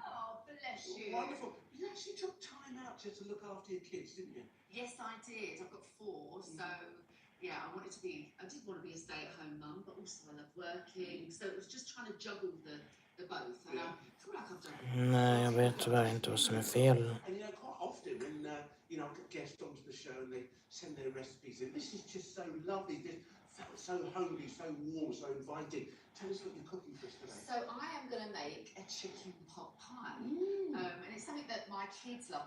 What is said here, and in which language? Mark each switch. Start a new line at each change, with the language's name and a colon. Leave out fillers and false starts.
English: Oh, bless you. Wonderful. You actually took time out just to look after your kids, didn't you? Yes, I did. I've got 4, so yeah, I did want to be a stay-at-home mum, but also I love working. So it was just trying to juggle the both, and I feel like I've done.
Swedish: Nej, jag vet tyvärr inte vad som är fel.
English: And you know, quite often when I get guests onto the show and they send their recipes in, this is just so lovely. This felt so homely, so warm, so inviting Tell us what you're cooking for us today. So I am going to make a chicken pot pie. And it's something that my kids love.